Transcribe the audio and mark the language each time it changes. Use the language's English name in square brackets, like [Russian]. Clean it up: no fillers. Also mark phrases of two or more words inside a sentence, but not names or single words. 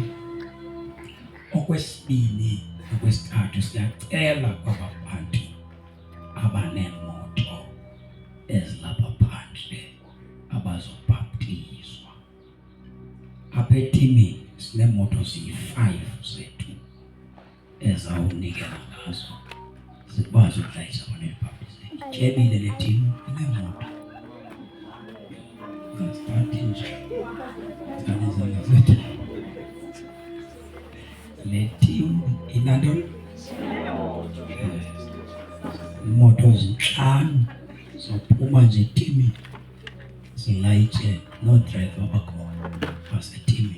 [Xhosa] Okwesibini nokwesithathu siyacela kwaba bantu abaneemoto ezilapha phandle abazobhaptizwa. Apha etimini sineemoto ziyi-5 zethu ezawunikela ngazo zikwazi ukulayisha abantu elibhaptizeni. Ityebile le timu ineemoto. Asithathi nje izandla zethu. Le timu inantoni? Imoto zinhlanu zophuma nje etimini zilayitshe no-driver abakhona basetimini.